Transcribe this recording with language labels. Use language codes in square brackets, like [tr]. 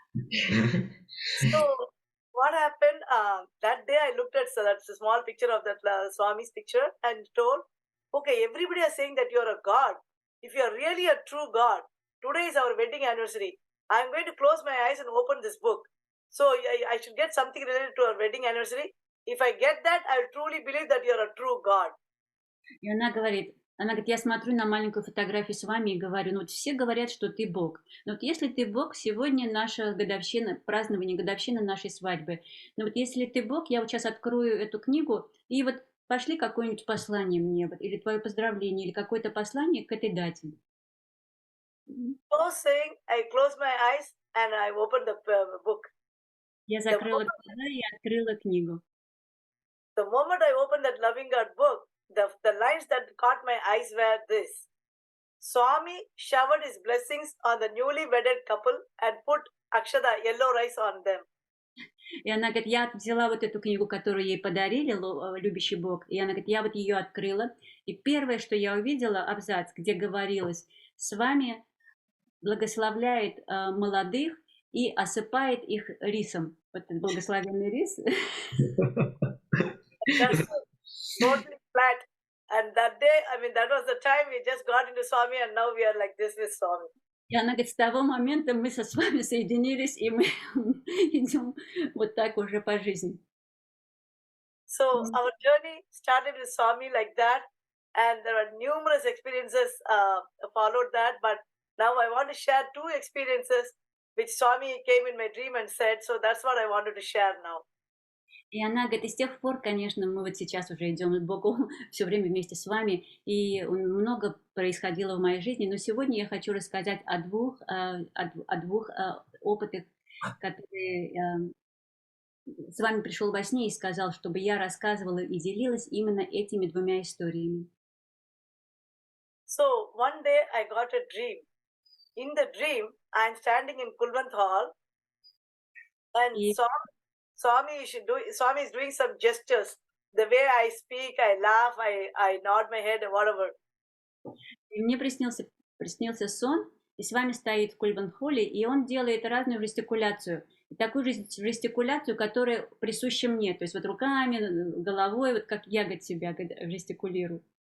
[en] So, what happened? That day I looked at that small picture of that Swami's picture and told, okay, everybody is saying that you are a God. If you are really a true God, today is our wedding anniversary. I am going to close my eyes and open this book. So I should get something related to our wedding anniversary. If I get that, I will truly believe that you are a true God. [ru] И она говорит, я смотрю на маленькую фотографию с вами и говорю, ну вот все говорят, что ты Бог. Но вот если ты Бог, сегодня наша годовщина, празднование годовщины нашей свадьбы. Но вот если ты Бог, я вот сейчас открою эту книгу и вот пошли какое-нибудь послание мне, вот, или твое поздравление, или какое-то послание к этой дате. [en] So saying, I close my eyes and I open the book. [ru] Я закрыла глаза и открыла книгу. [en] The moment I opened that Loving God book, the lines that caught my eyes were this. Swami showered his blessings on the newly wedded couple and put akshada, yellow rice on them. [ru] И она говорит, я взяла вот эту книгу, которую ей подарили, «Любящий Бог», и она говорит, я вот ее открыла, и первое, что я увидела, абзац, где говорилось, с вами благословляет молодых и осыпает их рисом. Вот этот благословенный рис. [en] That's totally flat. And that day, that was the time we just got into Swami and now we are like this with Swami. [ru] И она говорит, с того момента мы со Свами соединились, и мы идем вот так уже по жизни. [en] So our journey started with Swami like that, and there were numerous experiences followed that, but now I want to share two experiences which Swami came in my dream and said, so that's what I wanted to share now. [ru] И она говорит, и с тех пор, конечно, мы вот сейчас уже идем к Богу все время вместе с вами, и много происходило в моей жизни, но сегодня я хочу рассказать о двух опытах, который с вами пришел во сне и сказал, чтобы я рассказывала и делилась именно этими двумя историями. [en] So one day I got a dream. In the dream, I'm standing in Kulwant Hall, and [ru] И [en] Swami is doing some gestures. The way I speak, I laugh, I nod my head, whatever. [ru] мне приснился сон, и с вами стоит в Кульбан-холле, и он делает разную жестикуляцию. И такую жестикуляцию, которая присуща мне. То есть вот руками, головой, вот как я, говорит, себя жестикулирую.